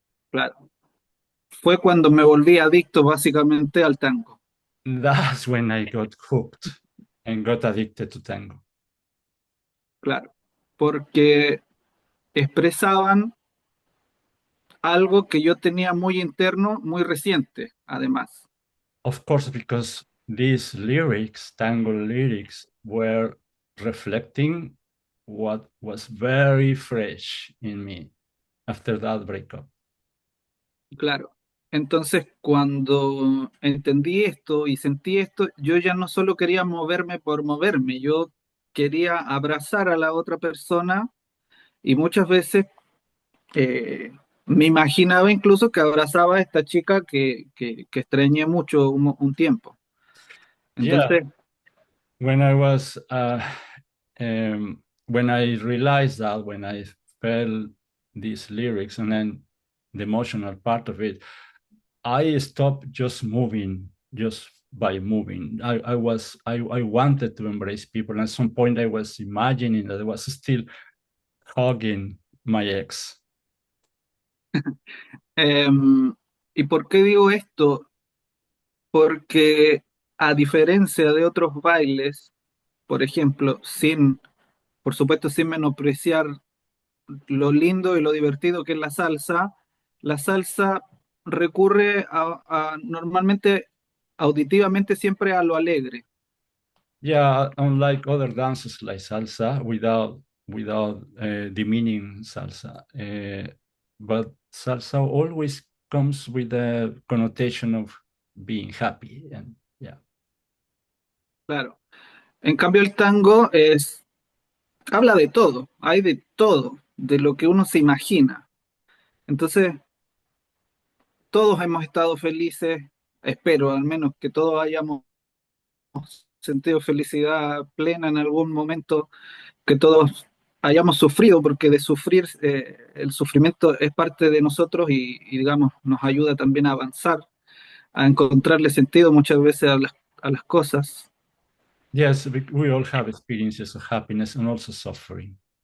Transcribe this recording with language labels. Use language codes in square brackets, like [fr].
[es] Claro, fue cuando me volví adicto básicamente al tango. [en] that's when I got hooked and got addicted to tango. [es] Claro, porque expresaban algo que yo tenía muy interno, muy reciente, además. [en] Of course, because these lyrics, tango lyrics, were reflecting what was very fresh in me after that breakup. [es] Claro. Entonces, cuando entendí esto y sentí esto, yo ya no solo quería moverme por moverme, yo quería abrazar a la otra persona, y muchas veces me imaginaba incluso que abrazaba a esta chica que extrañé mucho un tiempo. [en] Yeah, [es] Entonces, [en] when I was, when I realized that, when I felt these lyrics and then the emotional part of it, I stopped just moving, just by moving. I wanted to embrace people. And at some point I was imagining that I was still hugging my ex. [es] ¿y por qué digo esto? Porque a diferencia de otros bailes, por ejemplo, por supuesto, sin menospreciar lo lindo y lo divertido que es la salsa recurre normalmente, auditivamente, siempre a lo alegre. [en] Yeah, unlike other dances like salsa, without demeaning salsa, but salsa always comes with a connotation of being happy, and yeah. [es] Claro. En cambio, el tango habla de todo, hay de todo, de lo que uno se imagina. Entonces, todos hemos estado felices, espero al menos que todos hayamos sentido felicidad plena en algún momento, que todos hayamos sufrido, porque de sufrir, el sufrimiento es parte de nosotros, digamos, nos ayuda también a avanzar, a encontrarle sentido muchas veces a las cosas. [en] Yes, we all have experiences of happiness and also suffering.